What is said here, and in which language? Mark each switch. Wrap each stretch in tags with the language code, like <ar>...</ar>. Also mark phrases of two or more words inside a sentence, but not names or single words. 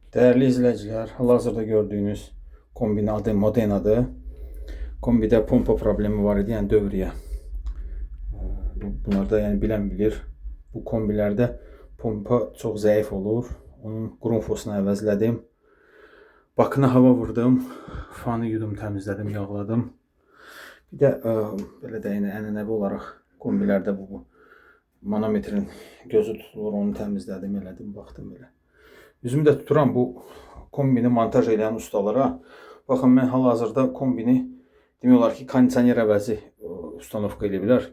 <tr>Değerli izleyiciler, hal-hazırda gördüğünüz kombinin adı Modena'dır. Kombide pompa problemi var idi, yani dövriye. Bunlarda yani bilen bilir. Bu kombilerde pompa çok zayıf olur.</tr> <az>Onun grunfosunu əvəzlədim. Bakına hava vurdum. Fanı yudum, təmizlədim, yağladım. Bir də belə də yəni ənənəvi olaraq kombilərdə bu manometrin gözü tutulur, onu təmizlədim, elədim, baxdım belə. Üzümü də tuturam bu kombini montaj edən ustalara. Baxın, mən hal-hazırda kombini demək olar ki, kondisioner əvəzi ustanovka edə bilər.</az>